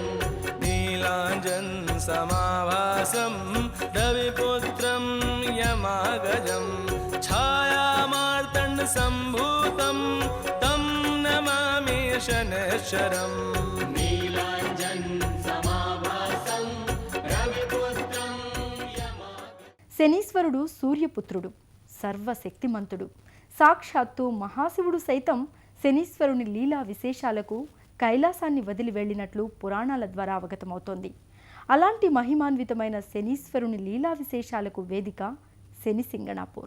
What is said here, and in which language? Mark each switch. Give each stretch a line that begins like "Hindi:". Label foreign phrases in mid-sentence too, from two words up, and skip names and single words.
Sanskrit: नीलाञ्जन समाभासं रविपुत्रं यमागजं छायामार्तण्ड सम्भूतं तं नमामि शनैश्वरम्. नीलाञ्जन समाभासं रविपुत्रं
Telugu: శనీశ్వరుడు సూర్యపుత్రుడు, సర్వశక్తిమంతుడు. సాక్షాత్తు మహాశివుడు సైతం శనీశ్వరుని లీలా విశేషాలకు కైలాసాన్ని వదిలి వెళ్ళినట్లు పురాణాల ద్వారా అవగతమవుతోంది. అలాంటి మహిమాన్వితమైన శనీశ్వరుని లీలా విశేషాలకు వేదిక శని సింగణాపూర్.